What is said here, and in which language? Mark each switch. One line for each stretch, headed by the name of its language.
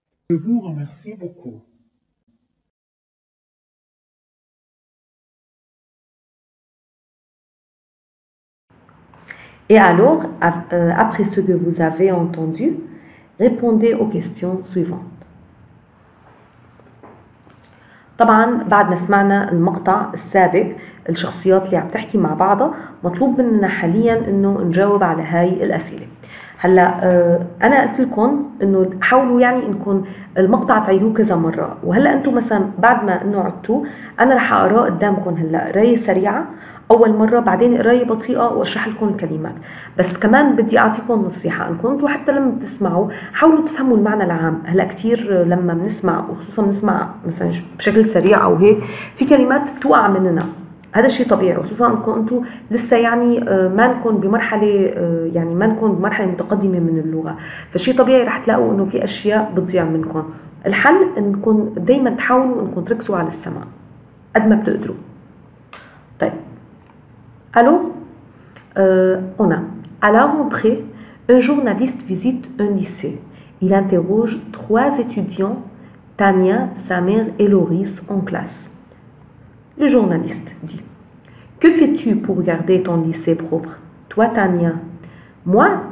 French: Je vous remercie beaucoup. Et alors, après ce que vous avez entendu, répondez aux questions suivantes.
Arabic: طبعا بعد ما سمعنا المقطع السابق الشخصيات اللي عم تحكي مع بعضها مطلوب مننا حاليا انه نجاوب على هاي الاسئله. هلا انا قلت لكم انه حاولوا يعني انكم المقطع تعيدوه كذا مره وهلا انتم مثلا بعد ما انه عدتوه انا رح اقراه قدامكم هلا قرايه سريعه اول مره بعدين قرايه بطيئه واشرح لكم الكلمات. بس كمان بدي اعطيكم نصيحه انكم انتم حتى لما بتسمعوا حاولوا تفهموا المعنى العام. هلا كثير لما بنسمع وخصوصا بنسمع مثلا بشكل سريع او هيك في كلمات بتوقع مننا هذا الشيء طبيعي خصوصا انكم انتم لسه يعني ما نكون بمرحله يعني ما نكون بمرحله متقدمه من اللغه فشيء طبيعي رح تلاقوا انه في اشياء بتضيع منكم. الحل انكم دائما تحاولوا انكم تركزوا على السمع قد ما بتقدروا.
French: طيب alors on a à la rentrée un journaliste visite un lycée. Il interroge 3 étudiants, Tania, sa mère et Loris en classe. Le journaliste dit: Que fais-tu pour garder ton lycée propre? Toi, Tania. Moi,